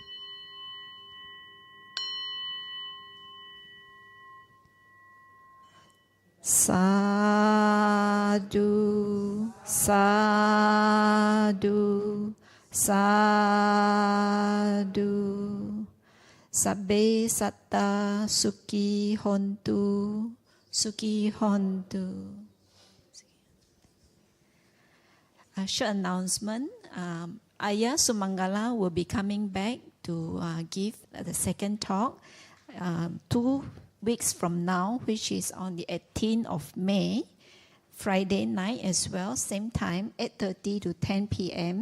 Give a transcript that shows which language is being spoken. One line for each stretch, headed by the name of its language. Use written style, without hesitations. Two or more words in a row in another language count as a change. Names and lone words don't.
Pali: Sadhu, sadhu, sadhu. Sabbe satta sukhi hontu, Suki Hondu.
English: A short announcement. Ayya Sumangala will be coming back to give the second talk 2 weeks from now, which is on the 18th of May, Friday night as well, same time, 8:30 to 10 p.m.